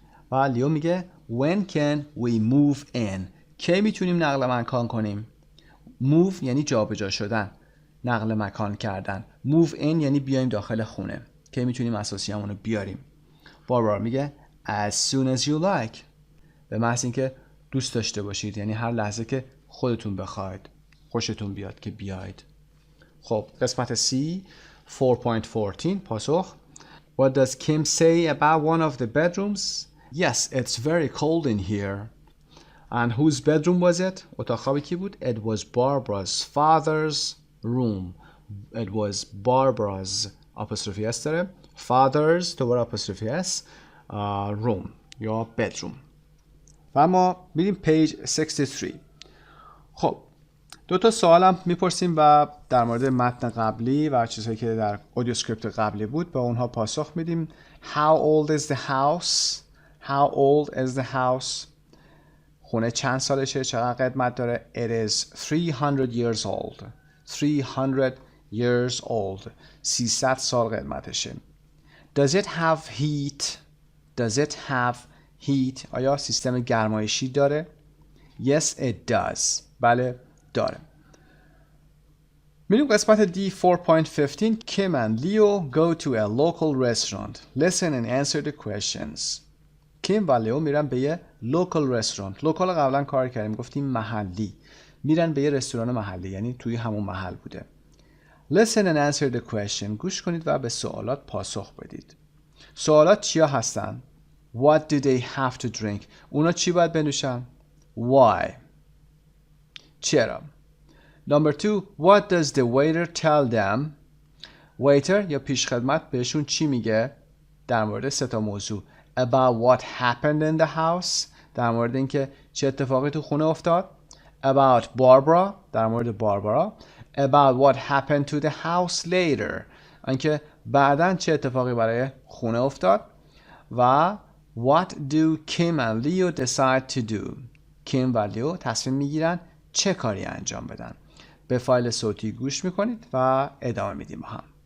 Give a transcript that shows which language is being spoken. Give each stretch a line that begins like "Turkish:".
Persian: و لیو میگه
English: when can we move in?
Persian: کی میتونیم نقل مکان کنیم؟ move یعنی جابجا شدن، نقل مکان کردن. move in یعنی بیایم داخل خونه. کی میتونیم اساسیامونو بیاریم؟ باربارا میگه
English: as soon as you like.
Persian: به محض اینکه دوست داشته باشید، یعنی هر لحظه که خودتون بخواید، خوشتون بیاد که بیاید. خب قسمت C 4.14 پاسخ.
English: What does Kim say about one of the bedrooms? Yes, it's very cold in here. And whose bedroom was it?
Persian: اتاق خواب کی بود?
English: It was Barbara's father's room. It was Barbara's apostrophe S داره. Father's دوباره apostrophe S room یا bedroom.
Persian: و ما میریم page 63. خب دو تا سوالم میپرسیم و در مورد متن قبلی و چیزهایی که در اودیو اسکریپت قبلی بود به اونها پاسخ میدیم.
English: How old is the house? How old is the house?
Persian: خونه چند سالشه؟ چقدر قدمت داره؟
English: It is 300 years old. 300 years old.
Persian: 300 سال قدمتشه.
English: Does it have heat? Does it have heat?
Persian: آیا سیستم گرمایشی داره؟
English: Yes, it does.
Persian: بله داره. میریم قسمت D 4.15.
English: Kim and Leo go to a local restaurant. Listen and answer the questions.
Persian: کیم و لیو میرن به یه local restaurant. local قبلا کار کردیم، گفتیم محلی. میرن به یه رستوران محلی، یعنی توی همون محل بوده.
English: Listen and answer the question.
Persian: گوش کنید و به سوالات پاسخ بدید. سوالات چیا هستن؟
English: What do they have to drink?
Persian: اونا چی باید بنوشن؟
English: Why?
Persian: چرا؟
English: Number 2. What does the waiter tell them?
Persian: waiter یا پیشخدمت بهشون چی میگه؟ در مورد سه تا موضوع.
English: About what happened in the house.
Persian: در مورد اینکه چه اتفاقی تو خونه افتاد.
English: About Barbara.
Persian: در مورد باربارا.
English: About what happened to the house later.
Persian: اینکه بعداً چه اتفاقی برای خونه افتاد. و
English: What do Kim and Leo decide to do?
Persian: Kim و لیو تصمیم میگیرن چه کاری انجام بدن. به فایل صوتی گوش میکنید و ادامه میدیم با هم.